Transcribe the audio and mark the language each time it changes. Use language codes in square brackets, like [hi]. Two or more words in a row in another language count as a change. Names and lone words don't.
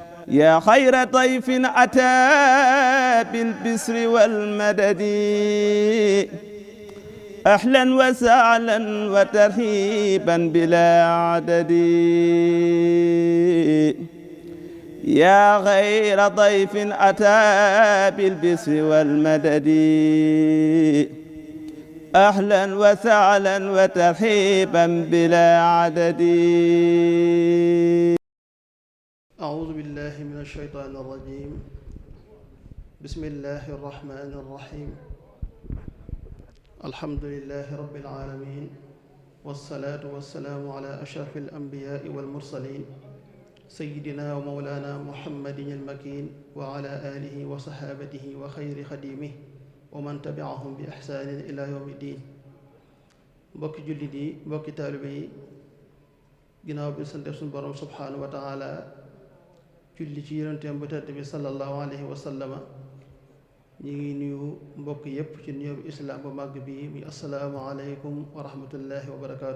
[ar] يا خير ضيف أتى بالبشر والمدد أهلا وسهلا وترحيبا بلا عدد يا خير ضيف أتى بالبشر والمدد أهلا وسهلا وترحيبا بلا عدد. أعوذ بالله من الشيطان الرجيم بسم الله الرحمن الرحيم الحمد لله رب العالمين والصلاة والسلام على أشرف الأنبياء والمرسلين سيدنا ومولانا محمد المكين وعلى آله وصحابته وخير خديمه ومن تبعهم بإحسان إلى يوم الدين. [wo] mbokki jullit yi mbokki taalibe yi ginnaaw bi sant suñu borom [ar] سبحانه وتعالى [wo] julli ci yonenteem bu tedd bi [ar] صلى الله عليه وسلم [wo] ñi ngi nuyu mbokk yépp ci nuyoo bi islaam bu màgg bi muy [ar] السلام عليكم ورحمة الله وبركاته.